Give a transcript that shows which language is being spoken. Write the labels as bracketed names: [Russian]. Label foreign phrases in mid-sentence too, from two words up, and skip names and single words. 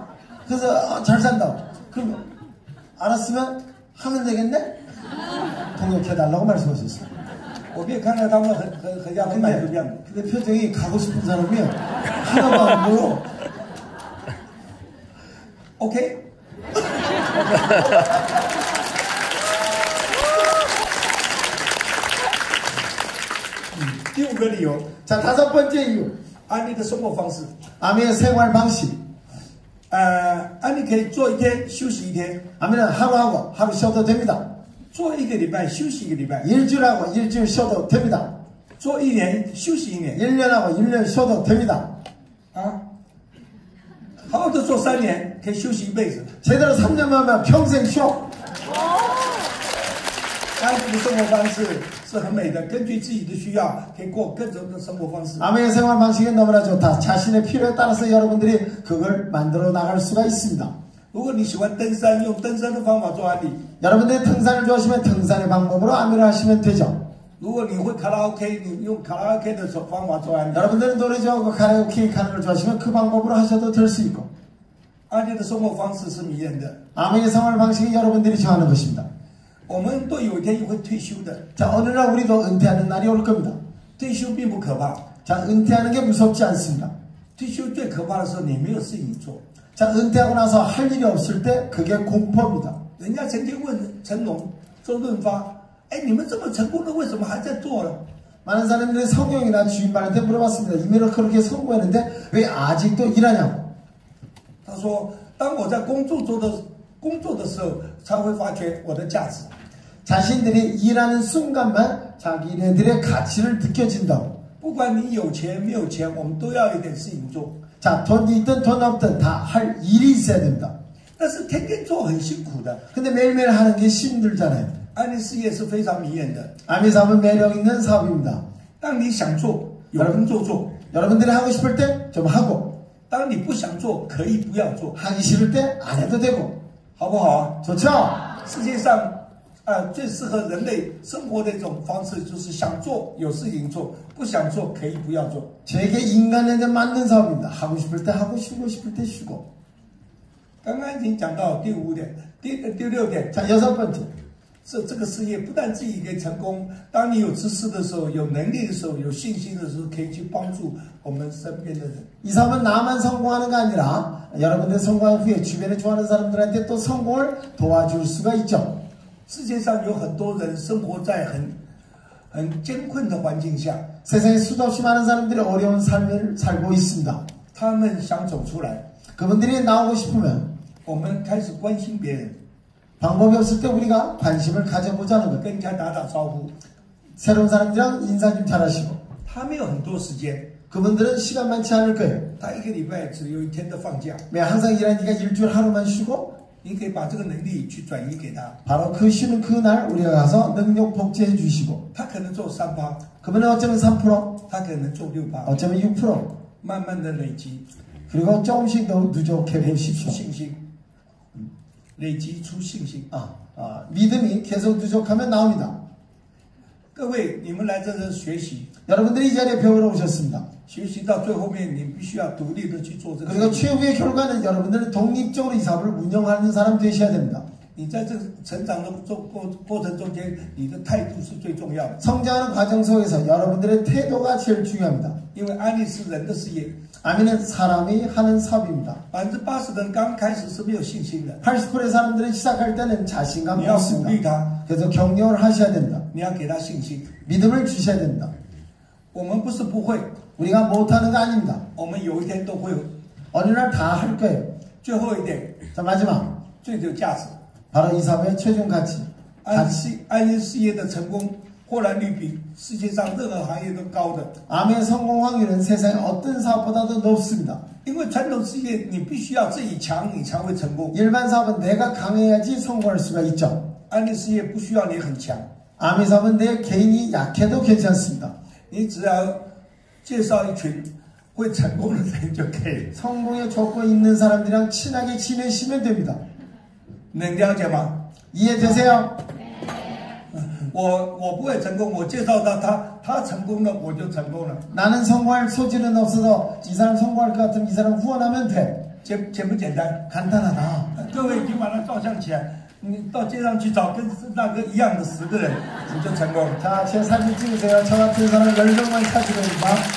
[Korean] 그래서 잘 산다. 그럼 알았으면 하면 되겠네? 동역해달라고 말씀하셨어요. [Chinese] 我没有看到他们很像很满足样子。 [Korean] 근데 표정이 가고 싶은 사람이 하나도 안 보여. [Chinese] OK， 第五个理由， [Korean] 자, 5번째 이유. [Chinese] 安利的生活方式。 [Korean] 아미의 생활 방식. [Chinese] 安利可以做一天休息一天， [Korean] 아미는 하루하고 하루 쉬어도 됩니다. [Chinese] 做一个礼拜休息一个礼拜， [Korean] 일주일하고 일주일 쉬어도 됩니다. [Chinese] 做一年休息一年， [Korean] 1년하고 1년 쉬어도 됩니다. [Chinese] 啊，好好的做3年，可以休息一辈子。 [Korean] 제대로 3년만 하면 평생 쉬어. [Chinese] 安利的生活方式是很美的，根据自己的需要，可以过各种的生活方式。 [Korean] 아미의 생활 방식은 너무나 좋다. 자신의 필요에 따라서 여러분들이 그걸 만들어 나갈 수가 있습니다. [Chinese] 如果你喜欢登山，用登山的方法做安利； [Korean] 여러분들이 등산을 좋아하시면 등산의 방법으로 아미를 하시면 되죠. [Chinese] 如果你会卡拉 OK， 你用卡拉 OK 的方法做安利。 [Korean] 여러분들은 노래 좋아하고 가라오케 가는 걸 좋아하시면 그 방법으로 하셔도 될 수 있고. [Chinese] 安利的生活方式是迷人的。 [Korean] 아미의 생활 방식이 여러분들이 좋아하는 것입니다. [Chinese] 我们都有一天会退休的， [Korean] 자, 어느 날 우리도 은퇴하는 날이 올 겁니다. [Chinese] 退休并不可怕， [Korean] 자, 은퇴하는 게 무섭지 않습니다. [Chinese] 退休最可怕的时候你没有事情做。 [Korean] 자, 은퇴하고 나서 할 일이 없을 때 그게 공포입니다. [Chinese] 人家曾经问成龙、周润发：“哎，你们这么成功了，为什么还在做呢？” [Korean] 많은 사람들이 성경이나 주인발한테 물어봤습니다. 이미로 그렇게 성공했는데 왜 아직도 일하냐고. [Chinese] 他说：“当我在工作的时候，才会发觉我的价值。 [Korean] 자신들이 일하는 순간만 자기네들의 가치를 느껴진다고. [Chinese] 不管你有钱没有钱，我们都要有点事情做。 [Korean] 자, 돈이 있든 돈 없든 다 할 일이 있어야 됩니다. [Chinese] 但是天天做很辛苦的。 [Korean] 근데 매일매일 하는 게 힘들잖아요. [Chinese] 安利事业是非常迷人的。 [Korean] 아미 사업은 매력 있는 사업입니다. [Chinese] 当你想做，有工作做； [Korean] 여러분들이 하고 싶을 때 좀 하고, [Chinese] 当你不想做，可以不要做， [Korean] 하기 싫을 때 안 해도 되고. [Chinese] 好不好啊？ [Korean] 좋죠? [Chinese] 世界上最适合人类生活的一种方式，就是想做有事情做，不想做可以不要做。 [Korean] 저에게 인간에게 맞는 사업입니다. 하고 싶을 때 하고, 쉬고 싶을 때 쉬고. [Chinese] 刚刚已经讲到第5点，第6点， [Korean] 자, 6번째. [Chinese] 这个事业不但自己可以成功，当你有知识的时候、有能力的时候、有信心的时候，可以去帮助我们身边的人。 [Korean] 이 사업은 나만 성공하는 게 아니라 여러분들 성공한 후에 주변에 좋아하는 사람들한테 또 성공을 도와줄 수가 있죠. [Chinese] 世界上有很多人生活在很艰困的环境下， [Korean] 세상에 수도 없이 많은 사람들이 어려운 삶을 살고 있습니다. [Chinese] 他们想走出来， [Korean] 그분들이 나오고 싶으면 [Chinese] 我们开始关心别人， [Korean] 방법이 없을 때 우리가 관심을 가져보자는 것. [Chinese] 跟人家打招呼。 [Korean] 새로운 사람들이랑 인사 좀 잘하시고. [Chinese] 他没有很多时间， [Korean] 그분들은 시간 많지 않을 거예요. [Chinese] 他一个礼拜只有1天的放假， [Korean] 왜 항상 일하니까 일주일 하루만 쉬고 [Chinese] 你可以把这个能力去转移给他， [Korean] 바로 그 쉬는 그날 우리가 가서 능력 복제해 주시고 [Chinese] 他可能做3%， [Korean] 그분은 어쩌면 3%, [Chinese] 他可能做6%， [Korean] 어쩌면 6%, [Chinese] 慢慢的累积， [Korean] 그리고 조금씩 더 누적해 [Chinese] 累积出 [Korean] 보십시오. [Chinese] 信心，累积出信心。 [Korean] 믿음이 계속 누적하면 나옵니다. [Chinese] 各位，你们来这儿学习， [Korean] 여러분들이 이 자리에 배우러 오셨습니다. [Chinese] 学习到最后面，你必须要独立的去做这个 [Korean] 그리고 [Chinese] 事情。 [Korean] 최후의 결과는 여러분들은 독립적으로 이 사업을 운영하는 사람 되셔야 됩니다. [Chinese] 你在这个成长的过程中间，你的态度是最重要的， [Korean] 성장하는 과정 속에서 여러분들의 태도가 제일 중요합니다. [Chinese] 因为安利是人的事业， [Korean] 아미는 사람이 하는 사업입니다. [Chinese] 80% 的人刚开始是没有信心的， [Korean] 80%의 사람들은 시작할 때는 자신감이 [Chinese] 你要鼓励 [Korean] 없습니다. [Chinese] 他， [Korean] 그래서 격려를 하셔야 됩니다. [Chinese] 你要给他信心。 [Korean] 믿음을 주셔야 됩니다. [Chinese] 我们不是不会， [Korean] 우리가 못하는 거 아닙니다. [Chinese] 我们有一天都会。 [Korean] 어느 날 다 할 거예요. [Chinese] 最后一点， [Korean] 자, 마지막. [Chinese] 最有价值， [Korean] 바로 이 사업의 최종 가치. [Chinese] 安利事业的成功获然率比世界上任何行业都高的。 [Korean] 암의 성공 확률은 세상의 어떤 사업보다도 높습니다. [Chinese] 因为传统事业你必须要自己强，你才会成功。 [Korean] 일반 사업은 내가 강해야지 성공할 수가 있죠. [Chinese] 安利事业不需要你很强， [Korean] 암의 사업은 내 개인이 약해도 괜찮습니다. [Chinese] 你只要介绍一群会成功的人就可以。 [Korean] 성공의 조건 있는 사람들이랑 친하게 지내시면 됩니다. [Chinese] 能了解吗？ [Korean] 이해되세요? [Chinese] 我不会成功，我介绍他成功了，我就成功了。 [Korean] 나는 성공할 소질은 없어도 이 사람 성공할 것 같으면 이 사람 후원하면 돼. [Chinese] 简不简单？ [Korean] 간단하다. [Chinese] 各位已经把它照相起来，你到街上去找跟那个一样的10个人，你就成功了。 [Korean] 자, 제 사진 찍으세요. 저 같은 사람 10명만 찾으면 됩니다.